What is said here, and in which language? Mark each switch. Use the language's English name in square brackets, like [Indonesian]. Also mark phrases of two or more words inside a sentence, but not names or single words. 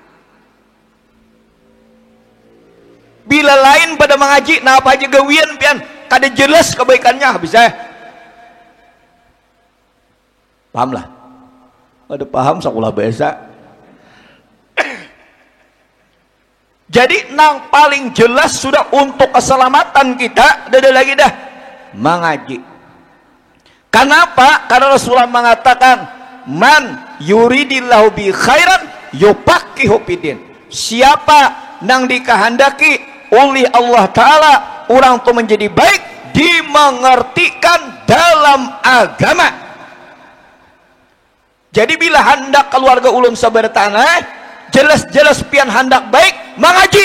[Banjar] Bila lain pada mengaji nah apa aja gawian pian kada jelas kebaikannya bisa paham lah, ada paham sekolah biasa. Jadi nang paling jelas sudah untuk keselamatan kita ada lagi dah mengaji. [Indonesian] Kenapa? Karena Rasulullah mengatakan [Arabic] من يرد الله به خيرا يفقهه في الدين. [Indonesian] Siapa nang dikehendaki oleh Allah Ta'ala orang itu menjadi baik dimengertikan dalam agama. [Banjar] Jadi bila hendak keluarga ulun sabar tanah jelas-jelas pian hendak baik mengaji.